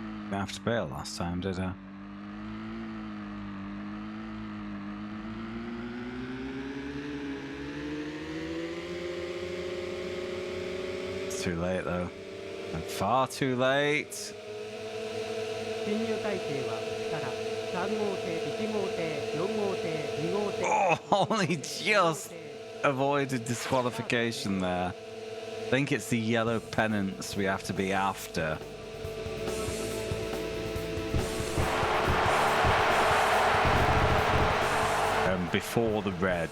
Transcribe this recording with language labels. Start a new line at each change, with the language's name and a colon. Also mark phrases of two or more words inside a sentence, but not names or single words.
English: didn't have to bail last time, did I? It's too late though. I'm far too late.
Japanese: 進入体制はから3 号艇1号艇4号艇2号艇
English: Oh, only just avoided disqualification there. I think it's the yellow pennants we have to be after. Before the reds.